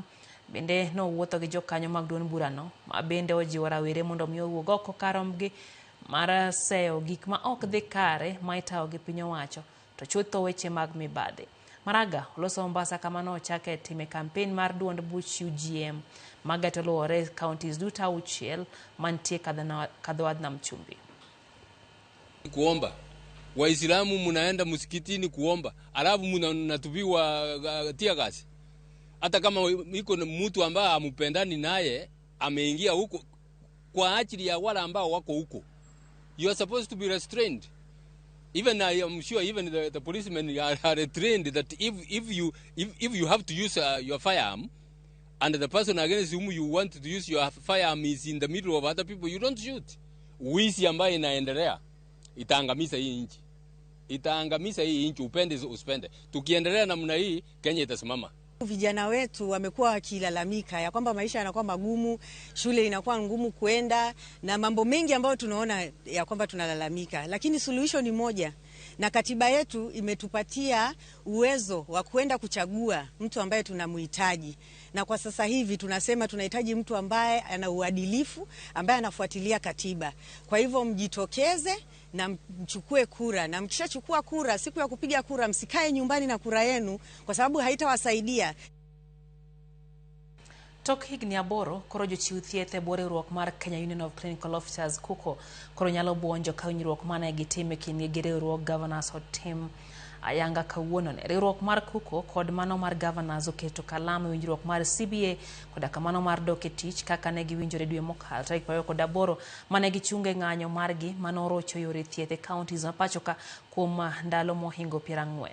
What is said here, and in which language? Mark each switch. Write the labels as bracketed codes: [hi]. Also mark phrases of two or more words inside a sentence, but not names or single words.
[luo] Bende no wuotho gi jokanyo mag duond burano ma bende ojiwo rawere mondo mi owuog oko karomgi mar seyo gik ma ok dhi kare ma itawo gi piny owacho to chutho weche mag mibadhi. Maraga oloso Mombasa kama no ochake time kampen mar duond buch UGM magato luore counties duto 6 mantie kadhowadh nam chumbi. [sw] Kuomba Waislamu munaenda msikitini kuomba, alafu mnatupiwa tia gasi. Hata kama iko mtu ambaye amupendani naye ameingia huko kwa ajili ya wale ambao wako huko. [en] You are supposed to be restrained. Even I am sure even the policemen are trained that if you have to use your firearm and the person against whom you want to use your firearm is in the middle of other people, you don't shoot. [sw] Wizi ambayo inaendelea itaangamiza hii nchi. Itaangamiza hii nchi, upende usipende. Tukiendelea namna hii Kenya itasimama. Vijana wetu wamekuwa wakilalamika ya kwamba maisha yanakuwa magumu, shule inakuwa ngumu kuenda na mambo mengi ambayo tunaona ya kwamba tunalalamika. Lakini suluhisho ni moja, na katiba yetu imetupatia uwezo wa kwenda kuchagua mtu ambaye tunamhitaji, na kwa sasa hivi tunasema tunahitaji mtu ambaye ana uadilifu, ambaye anafuatilia katiba. Kwa hivyo mjitokeze na mchukue kura, na mkishachukua kura, siku ya kupiga kura msikae nyumbani na kura yenu, kwa sababu haitawasaidia. [luo] Tok higni aboro, koro jochiw thieth e riwruok mar Kenya Union of Clinical Officers KUCO koro nyalo buonjo ka winjruok mane gitimo kind gi riwruog Governors otim ayanga kawuono ne. Riwruok mar KUCO kod mano mar Governors oketo kalamu winjruok mar CBA koda kamano mar dok e tich kaka ne giwinjore dwe mokalo tarik 28 mane gichunge ng'anyo margi manorocho yore thieth e counties ma pachoka kuom ndalo mohingo 40.